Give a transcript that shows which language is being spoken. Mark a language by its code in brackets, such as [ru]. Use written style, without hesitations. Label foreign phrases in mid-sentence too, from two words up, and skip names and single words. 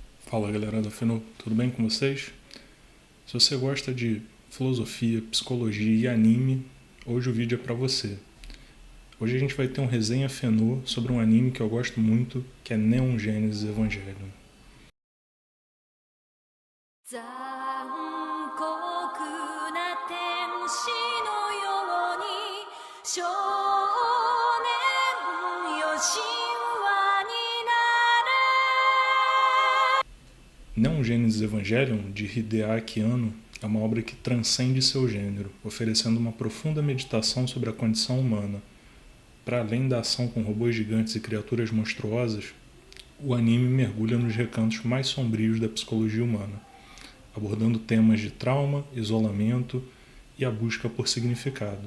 [pt] Fala galera da Fenô, tudo bem com vocês? Se você gosta de filosofia, psicologia e anime, hoje o vídeo é pra você. Hoje a gente vai ter um resenha Fenô sobre um anime que eu gosto muito, que é Neon Genesis Evangelion. [ja] 残酷な天使のように少年よ神話になれ [pt] Neon Genesis Evangelion, de Hideaki Anno, é uma obra que transcende seu gênero, oferecendo uma profunda meditação sobre a condição humana. Para além da ação com robôs gigantes e criaturas monstruosas, o anime mergulha nos recantos mais sombrios da psicologia humana, abordando temas de trauma, isolamento e a busca por significado.